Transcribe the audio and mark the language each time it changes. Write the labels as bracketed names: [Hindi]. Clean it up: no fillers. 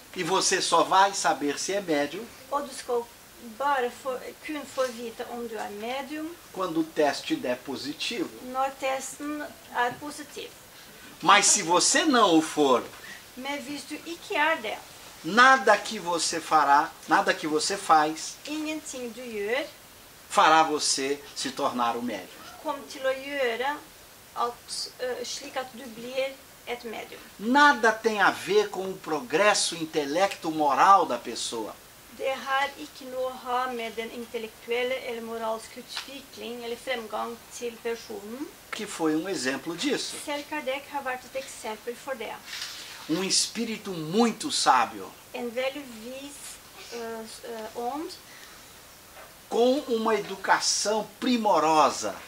[Portuguese] E você só vai saber se é médium [Norwegian] Og du skal bare kun få vite om du er medium [Portuguese] quando o teste der positivo. [Norwegian] når testen er positiv. [Portuguese] Mas se você não o for, [Norwegian] Men hvis du ikke er det, [Portuguese] nada que você fará, nada que você faz, [Norwegian] ingenting du gjør, [Portuguese] fará você se tornar um médium. [Norwegian] kom til å gjøre slik at du blir et medium. [Portuguese] Nada tem a ver com o progresso intelecto-moral da pessoa. [Norwegian] Det har ikke noe å ha med den intellektuelle eller moralske utvikling eller fremgang til personen. [Portuguese] Que foi um exemplo disso. [Norwegian] Selv Kardec har vært et eksempel for det. [Portuguese] Um espírito muito sábio, [Norwegian] En veldig vis ånd, [Portuguese] com uma educação primorosa,